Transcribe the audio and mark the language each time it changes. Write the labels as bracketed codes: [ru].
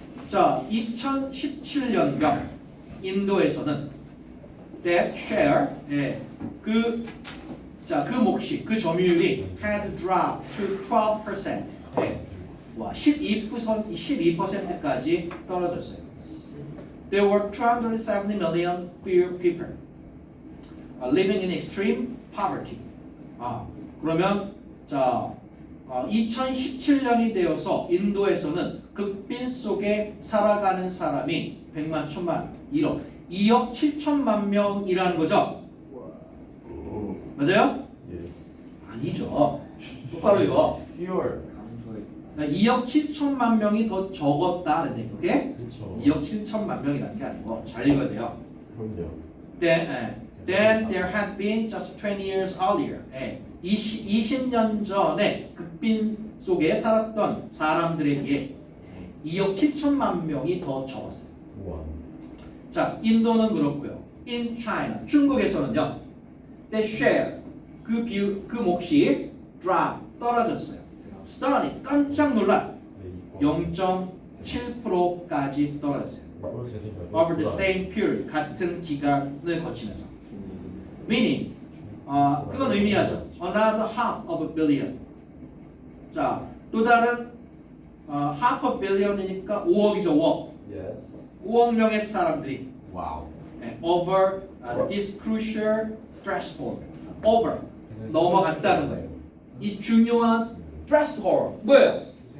[ko] 자, 2017년경 인도에서는 [en] that share [ko] 그 몫이 그 점유율이 [en] had dropped to 12%. [ko] 와, 12%까지 떨어졌어요. [en] There were 270 million fewer people living in extreme poverty. [ko] 그러면 자 2017년이 되어서 인도에서는 극빈 속에 살아가는 사람이 100만, 1000만, 2억 7천만 명이라는 거죠? 맞아요? 아니죠. 똑바로 읽어. [en] Fewer. [ko] 그러니까 2억 7천만 명이 더 적었다는 얘기게. 그렇죠. 2억 7천만 명이라는 게 아니고 잘 읽어야 돼요. 그럼요. [en] Then there had been just 20 years earlier. [ko] 20년 전에 극빈 속에 살았던 사람들에 비해 2억 7천만 명이 더 적었어요. 우와. 자, 인도는 그렇고요. [en] In China, [ko] 중국에서는요. [en] The share, [ko] 그 몫이 drop, 떨어졌어요. Study, 깜짝 놀라. 네, 이거. 0.7%까지 떨어졌어요. 이거 제 생각에 [en] Over the [ko] 불안. [en] same period, [ko] 같은 기간을 거치면서. Meaning, 그건 의미하죠. [en] Another half of a billion. [ko] 자, 또 다른 half a billion이니까 5억이죠, 5억. [en] Yes. [ko] 5억 명의 사람들이 와우. [en] over this crucial threshold. [ko] over 넘어갔다는 거예요. 이 중요한 threshold 뭐예요?